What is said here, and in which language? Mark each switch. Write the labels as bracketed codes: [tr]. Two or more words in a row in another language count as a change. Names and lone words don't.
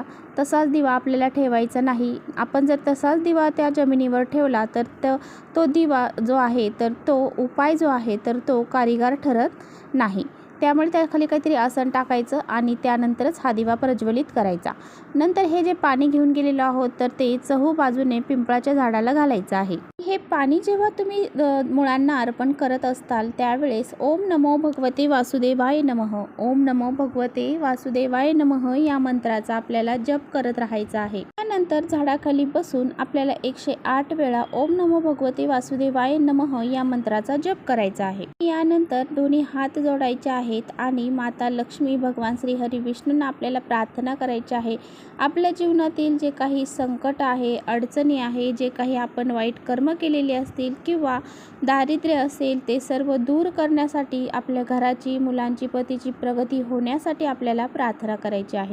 [mr] तसाच दिवा आपल्याला ठेवायचा नाही. आपण जर तसाच दिवा त्या जमिनीवर ठेवला तर तो दिवा जो आहे तर तो उपाय जो आहे तर तो कारीगार ठरत नाही. त्यामुळे त्याखाली काहीतरी आसन टाकायचं आणि त्यानंतरच हा दिवा प्रज्वलित करायचा. नंतर हे जे पाणी घेऊन गेलेलो आहोत तर ते चहू बाजूने पिंपळाच्या झाडाला घालायचं आहे. हे पाणी जेव्हा तुम्ही मुळांना अर्पण करत असताल त्यावेळेस [sa] ओम नमो भगवते वासुदेवाय नमः, ओम नमो भगवते वासुदेवाय नमः [mr] या मंत्राचा आपल्याला जप करत राहायचा आहे. त्यानंतर झाडाखाली बसून आपल्याला 108 वेळा [sa] ओम नमो भगवते वासुदेवाय नमः [mr] या मंत्राचा जप करायचा आहे. यानंतर दोन्ही हात जोडायचे आहेत आणि माता लक्ष्मी, भगवान श्री हरी विष्णूंना आपल्याला प्रार्थना करायची आहे. आपल्या जीवनातील जे काही संकट आहे, अडचणी आहे, जे काही आपण वाईट कर्म केलेले असतील किंवा दारिद्र्य असेल ते सर्व दूर करण्यासाठी, आपल्या घराची, मुलांची, पतीची प्रगती होण्यासाठी आपल्याला प्रार्थना करायची आहे.